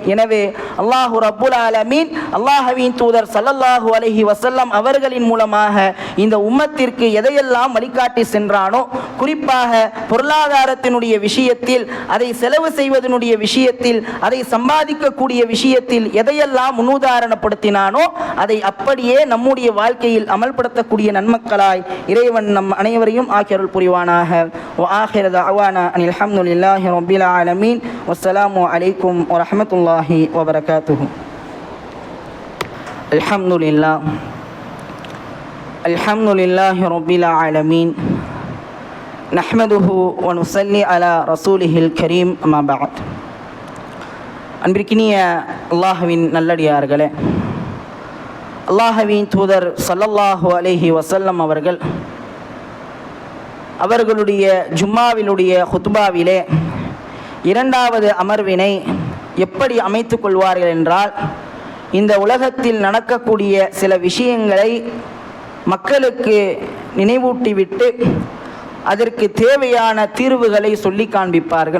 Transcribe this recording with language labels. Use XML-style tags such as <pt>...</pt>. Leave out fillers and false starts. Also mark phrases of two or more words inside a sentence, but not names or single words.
<ta>எனவே</ta> <ar>الله رب العالمين</ar> <ta>அல்லாஹ்வின் தூதர்</ta> <ar>صلى الله عليه وسلم</ar> <ta>அவர்களின் மூலமாக இந்த உம்மத்திற்கு எதையெல்லாம் வழிகாட்டி சென்றானோ, குறிப்பாக பொருளாதாரத்தினுடைய விஷயத்தில், அதை செலவு செய்வதனுடைய விஷயத்தில், அதை சம்பாதிக்கக்கூடிய விஷயத்தில் எதையெல்லாம் முன்னுதாரணப்படுத்தினானோ அதை அப்படியே நம்முடைய வாழ்க்கையில் அமல்படுத்தக்கூடிய நன்மக்களாய் இறைவன் நம் அனைவரையும் ஆக்கியருள் புரிவானாக.</ta> <ar>وآخر دعوانا أن الحمد لله رب العالمين والسلام عليكم ورحمة الله وبركاته. الحمد لله رب العالمين نحمده ونصلي على رسوله الكريم أما بعد.</ar> <ta>அன்பிற்கினிய அல்லாஹ்வின் நல்லடியார்களே, அல்லாஹ்வின் தூதர்</ta> <ar>صلى الله عليه وسلم</ar> <ta>அவர்களுடைய ஜும்மாவிலுடைய ஹுத்பாவிலே இரண்டாவது அமர்வினை எப்படி அமைத்து கொள்வார்கள் என்றால், இந்த உலகத்தில் நடக்கக்கூடிய சில விஷயங்களை மக்களுக்கு நினைவூட்டிவிட்டு அதற்கு தேவையான தீர்வுகளை சொல்லி காண்பிப்பார்கள்.</ta>